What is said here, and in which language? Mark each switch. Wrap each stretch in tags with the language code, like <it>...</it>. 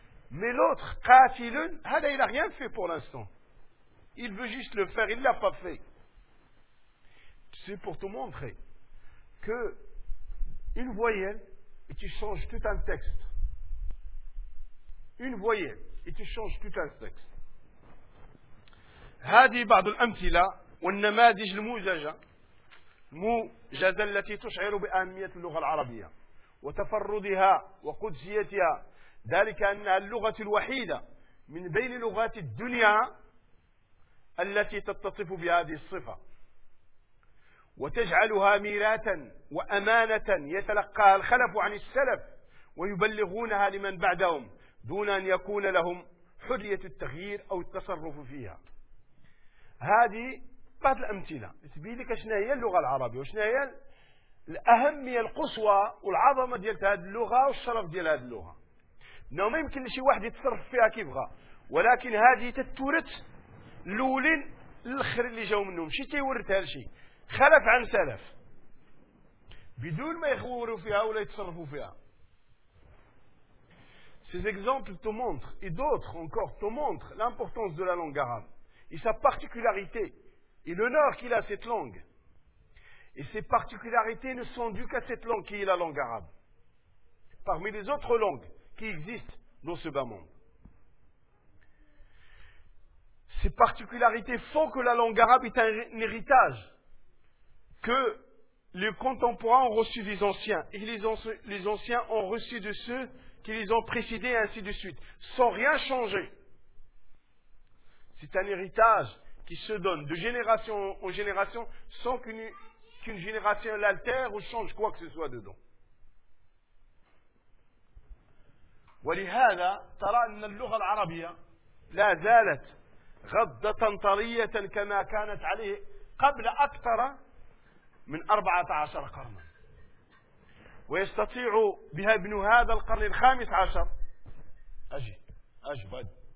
<fr>Mais l'autre, Qatilo, il n'a rien fait pour l'instant. Il veut juste le faire, il ne l'a pas fait. C'est pour te montrer que une voyelle et tu changes tout un texte. Une voyelle et tu changes tout un texte.</fr> <ar>هذه بعض الأمثلة والنماذج الموجزة موجزة التي تشعر بأهمية اللغة العربية وتفردها وقدسيتها ذلك أنها اللغة الوحيدة من بين لغات الدنيا التي تتصف بهذه الصفة وتجعلها ميراثا وأمانة يتلقاها الخلف عن السلف ويبلغونها لمن بعدهم دون أن يكون لهم حرية التغيير أو التصرف فيها. هذه بعض الأمثلة تبين لك شنو هي اللغة العربية وشنو هي الأهمية القصوى والعظمة ديال هذه اللغة والشرف ديال هذه اللغة. إنه ما يمكن لشي واحد يتصرف فيها كيف يبغى، ولكن هذه تتورت الأولين الآخر اللي جاوا منهم، شي تيورت هذا الشيء خلف عن سلف بدون ما يخوروا فيها ولا يتصرفوا فيها.</ar> <fr>Ces exemples te montrent et d'autres encore te montrent l'importance de la langue arabe et sa particularité et l'honneur qu'il a cette langue. Et ses particularités ne sont dues qu'à cette langue qui est la langue arabe parmi les autres langues qui existent dans ce bas monde. Ces particularités font que la langue arabe est un héritage que les contemporains ont reçu des anciens, et les anciens ont reçu de ceux qui les ont précédés, et ainsi de suite, sans rien changer. C'est un héritage qui se donne de génération en génération, sans qu'une génération l'altère ou change quoi que ce soit dedans.</fr> <ar>ولهذا ترى أن اللغة العربية لا زالت غضة طرية كما كانت عليه قبل أكثر من 14 قرنا ويستطيع بها ابن هذا القرن الخامس عشر أجبد</ar>